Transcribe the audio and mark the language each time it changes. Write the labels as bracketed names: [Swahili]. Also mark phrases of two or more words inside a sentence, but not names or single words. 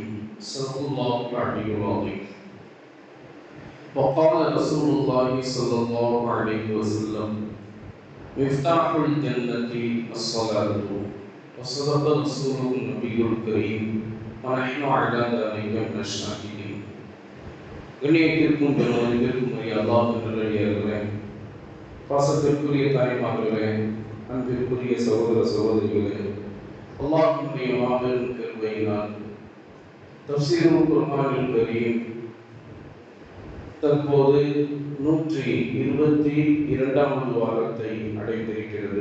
[Arabic] صدق الله العلي العظيم. وقال رسول الله صلى الله عليه وسلم مفتاح الجنة الصلاة وصدق رسوله النبي الكريم ونحن على ذلك من الشاهدين. [Tamil] கண்ணியத்திற்கும் பெருமதிப்பிற்கும் உரிய அல்லாஹ்வின் நல்லடியார்களே, பாசத்திற்குரிய தாய்மார்களே, அன்பிற்குரிய சகோதர சகோதரிகளே, அல்லாஹ்வுடைய மாபெரும் கிருபையினால் தஃப்சீருல் குர்ஆனில் கரீம் தற்போது 122வது வாரத்தை அடைந்திருக்கிறது.